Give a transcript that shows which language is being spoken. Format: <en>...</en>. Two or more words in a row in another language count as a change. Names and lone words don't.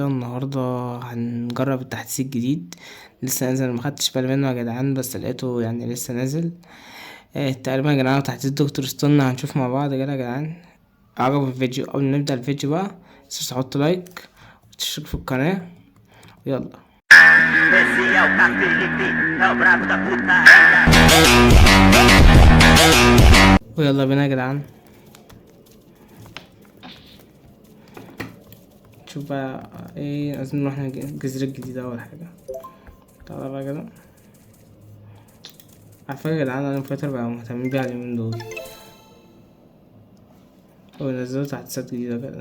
<ar>النهاردة هنجرب التحديث الجديد. لسه نازل، مخدتش بالي منه يا جدعان، بس لقيته يعني لسه نازل. تقريبا يا جدعان تحديث دكتور ستون. هنشوف مع بعض كده يا جدعان. عجب الفيديو؟ قبل ما نبدأ الفيديو بقى متنسوش تحط لايك وتشترك في القناة. يلا.</ar> <pt>Esse é o Felipe, é o brabo da putaria.</pt> <ar>ويلا بينا يا جدعان. شوف بقى ايه، لازم نروح الجزيرة الجديدة أول حاجة. تعالى بقى كده. عارفة يا جدعان، أنا فاكر بقى مهتمين بيها اليومين دول ونزلوا تحديثات جديدة كده.</ar>